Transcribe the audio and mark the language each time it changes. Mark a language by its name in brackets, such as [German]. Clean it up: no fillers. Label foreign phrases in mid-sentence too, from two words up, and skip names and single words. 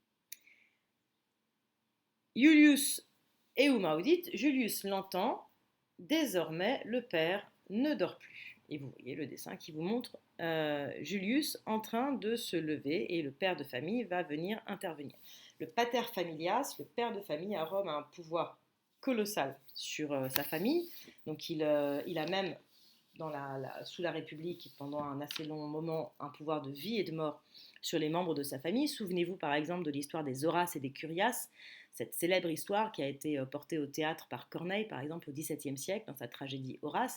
[French] Julius Eumaudit, Julius l'entend, désormais le père ne dort plus. Et vous voyez le dessin qui vous montre Julius en train de se lever et le père de famille va venir intervenir. [Latin] Le pater familias, [French] le père de famille à Rome, a un pouvoir colossal sur sa famille. Donc il a même sous la République, pendant un assez long moment, un pouvoir de vie et de mort sur les membres de sa famille. Souvenez-vous par exemple de l'histoire des Horaces et des Curiaces, cette célèbre histoire qui a été portée au théâtre par Corneille, par exemple, au XVIIe siècle, dans sa tragédie Horace.